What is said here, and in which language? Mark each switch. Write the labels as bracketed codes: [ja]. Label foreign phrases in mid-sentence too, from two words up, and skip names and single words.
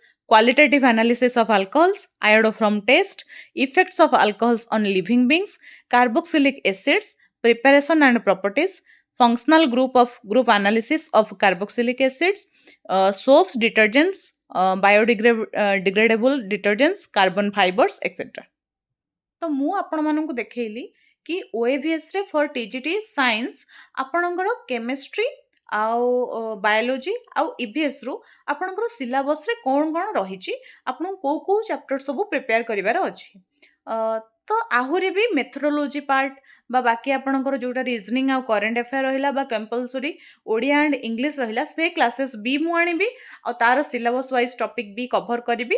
[en] qualitative analysis of alcohols, iodoform test, effects of alcohols on living beings, carboxylic acids, preparation and properties, functional group analysis of carboxylic acids, soaps, detergents, biodegradable detergents, carbon fibers, etc. [or] तो ମୁଁ ଆପଣମାନଙ୍କୁ ଦେଖେଇଲି କି OAVSରେ [en] for TGT science [or] ଆପଣଙ୍କର କେମିଷ୍ଟ୍ରି ଆଉ ବାୟୋଲୋଜି ଆଉ EVSରୁ ଆପଣଙ୍କର ସିଲାବସ୍ରେ କ'ଣ କ'ଣ ରହିଛି, ଆପଣଙ୍କୁ କେଉଁ କେଉଁ ଚାପ୍ଟର ସବୁ ପ୍ରିପେୟାର କରିବାର ଅଛି। ତ ଆହୁରି ବି [en] methodology part [or] ବା ବାକି ଆପଣଙ୍କର ଯେଉଁଟା ରିଜନିଂ ଆଉ [en] current affair [or] ରହିଲା ବା [en] compulsory Odia and English [or] ରହିଲା, ସେ କ୍ଲାସେସ୍ ବି ମୁଁ ଆଣିବି ଆଉ ତାର [en] syllabus wise topic [or] ବି କଭର କରିବି।